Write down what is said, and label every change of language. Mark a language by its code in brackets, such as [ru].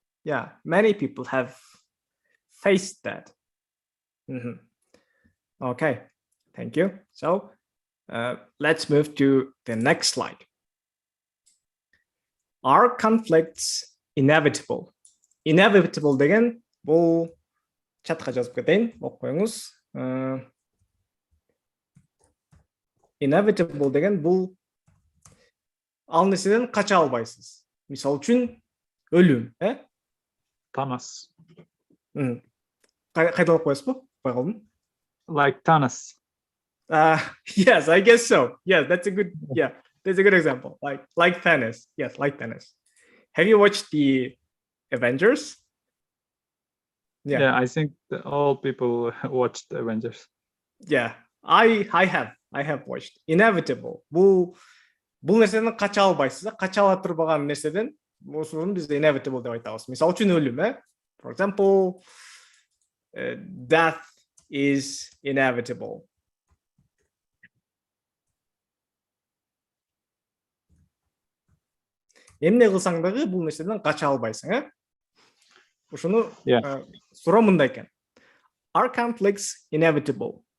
[en] Yeah, many people have faced that. Okay, thank you. So let's move to the next slide. Are conflicts inevitable? [kk] Inevitable деген бұл чатқа жазып кетейін, оқып қойыңыз. Inevitable деген бұл ал нәрседен қаша албайсыз. Мисал үшін өлім, [en] Thanos. [kk] Қайталап қоясыз ба? Қойғалдым. [en] Like Thanos. Yes, I guess so. Yeah, that's a good example. Like Thanos. Yes, like Thanos. Have you watched the Avengers? Yeah, I think all people watched Avengers. Yeah, I have watched. Inevitable. [kk] Бұл нәрседен қаша албайсыз, қаша ала тұрбаған нәрседен осыны біз inevitable деп айтамыз. Мисал үшін өлім, [en] For example, death is inevitable. [ky] Эмне кылсаң дагы бул нерседен кача албайсың, Ушуну суроо мындай экен. [en] Are conflicts inevitable?